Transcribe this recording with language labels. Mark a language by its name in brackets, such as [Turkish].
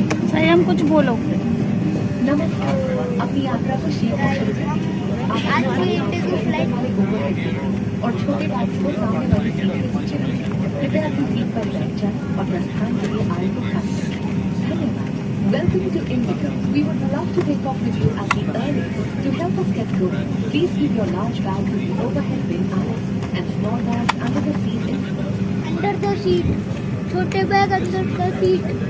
[Hindi] सही, हम कुछ बोलो। अपनी यात्रा को शीघ्र शुरू करें। आज की इंडिगो फ्लाइट और छोटे बैग्स को सामने वाली सीट के नीचे रखें। कृपया अपनी सीट पर बैठ जाएं और प्रस्थान के लिए आय को खाली रखें। धन्यवाद। [English] Welcome to Indigo. We would love to take off with you at the earliest. To help us get going, please keep your large bags in the overhead bin aisle and small bags under the seat in front. Under the seat, [Hindi] छोटे bag [English] Under the seat.